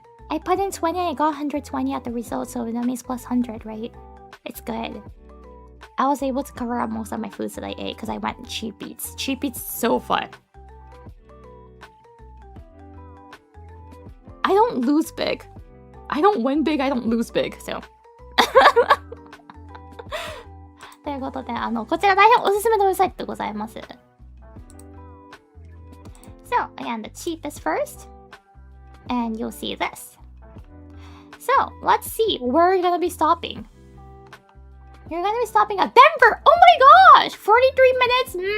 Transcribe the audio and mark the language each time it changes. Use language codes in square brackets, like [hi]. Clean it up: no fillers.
[en] I put in 20 and I got 120 at the result, so that means plus 100, right? It's good. I was able to cover up most of my foods that I ate because I went cheap eats. Cheap eats is so fun. I don't lose big. I don't win big, I don't lose big, so. [ja] ということで、こちら大変おすすめのウェブサイトでございます。 [en] So, again, the cheapest first. And you'll see this. So, let's see where you're gonna be stopping. You're gonna be stopping at Denver! Oh my gosh! 43 minutes!